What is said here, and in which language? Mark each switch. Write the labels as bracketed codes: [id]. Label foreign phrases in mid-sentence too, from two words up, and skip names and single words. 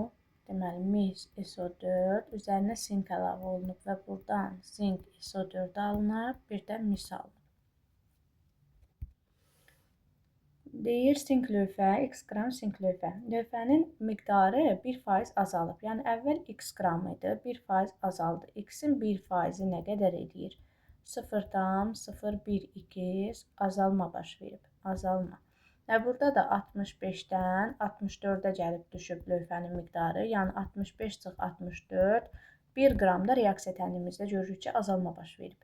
[az] Deməli, mis SO4 üzərinə sink əlavə olunub və buradan sink SO4 alınıb, bir də mis alınıb. Deyir sink lövhə, X qram sink lövhə. Lövhənin miqdarı 1% azalıb. Yəni, əvvəl X qram idi, 1% azaldı. X-in 1%-i nə qədər edir? 0,012 azalma baş verib. Azalma. Və burada da 65-dən 64-ə gəlib düşüb lövhənin miqdarı. Yəni, 65 çıx 64, 1 qramda reaksiya tənlimizdə görürük ki, azalma baş verib.